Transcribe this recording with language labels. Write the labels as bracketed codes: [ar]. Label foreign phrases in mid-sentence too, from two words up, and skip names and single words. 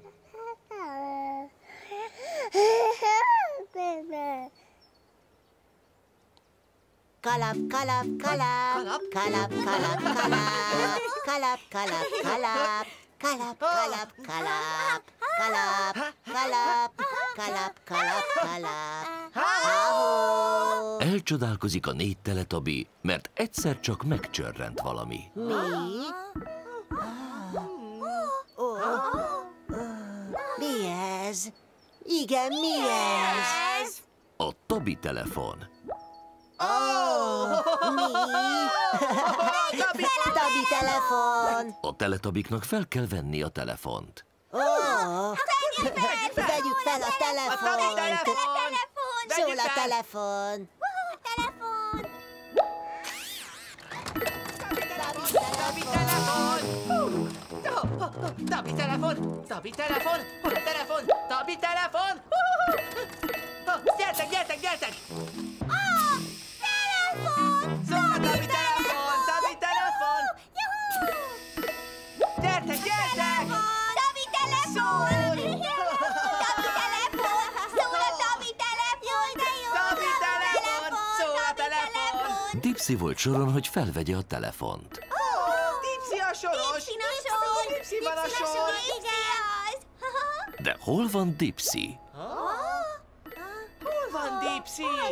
[hu] Kalap, kalap, kalap! Kalap, kalap, kalap! Kalap, kalap, kalap! Kalap, kalap, kalap! Kalap, kalap, kalap, kalap, kalap! Ha-ho! Elcsodálkozik a 4 Teletubby, mert egyszer csak megcsörrent valami. Mi? Mi ez? Igen, mi ez? A Toby telefon. Mi? Toby telefon! A Teletubbyeknak fel kell venni a telefont. Vegyük fel a telefont! Szól a telefon! Telefon! Tabi telefon! Tabi telefon! Hol a telefon? Tabi telefon! Gyertek, gyertek, gyertek! Telefon! Szól a Tabi telefon! Tabi telefon! Gyertek, gyertek! Tabi telefon! Tabi telefon! Szól a Tabi telefon! De jó! Tabi telefon! Szól a telefon! Dipsy volt soron, hogy felvegye a telefont. Dipsy a soros! Dipsy van a sor! De hol van Dipsy? Hol van Dipsy?